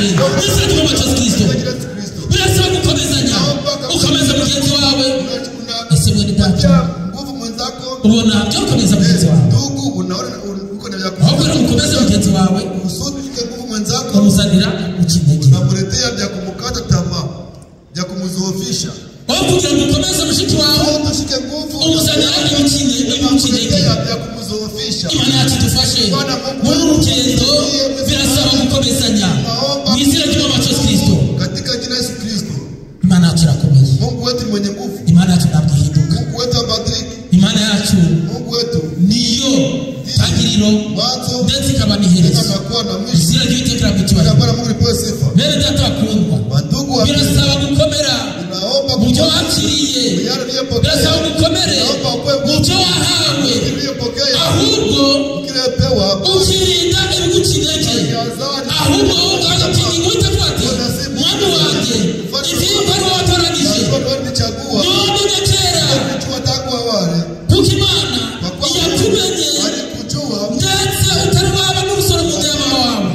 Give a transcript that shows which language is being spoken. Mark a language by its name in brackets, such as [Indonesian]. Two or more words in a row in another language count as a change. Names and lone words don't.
[Kinyarwanda] Izina ry'Umwami Kristo birasaba gukomezanya, ukomeza mugenzi wawe. Ese mwene data ubona byo gukomeza mugenzi wawe, ahubwo ukomeze mugenzi wawe ukamuzanira ukinege, [Swahili] unamuletea vya kumkata tamaa, vya kumzoofisha. [Kinyarwanda] aho kugira ngo ukomeze mushiki wawe umuzanira ukinege [Swahili] vya kumzoofisha. [Kinyarwanda] Imana yacu idufashe muri urugendo, birasaba gukomezanya mu izina ry'Umwami Kristo. [Swahili] Katika jina Yesu Kristo, [Kinyarwanda] Imana yacu irakomeye, [Swahili] Mungu wetu mwenye nguvu, [Kinyarwanda] Imana yacu ntabwo ihinduka, [Swahili] Mungu wetu abadiliki, [Kinyarwanda] Imana yacu [Swahili] Mungu wetu [Kinyarwanda] niyo tangiriro ndetse ikaba n'iherezo. [Swahili] anakuwa na mwisho. [Kinyarwanda] Izina ry'Uwiteka ricyubahiro. [Swahili] Bwana Mungu lipewe sifa. [Kinyarwanda] Bene data bakundwa, birasaba gukomera mu byo wakiriye, birasaba gukomere mu byo wahawe, ahubwo ukirinda ibigukinege, ahubwo ugatinya Uwiteka ati mwami wanjye ibyiyumva ari wowe watoranyije none na kera, kuko Imana yakumenye ndetse utari waba n'urusoro mu nda ya mama wawe.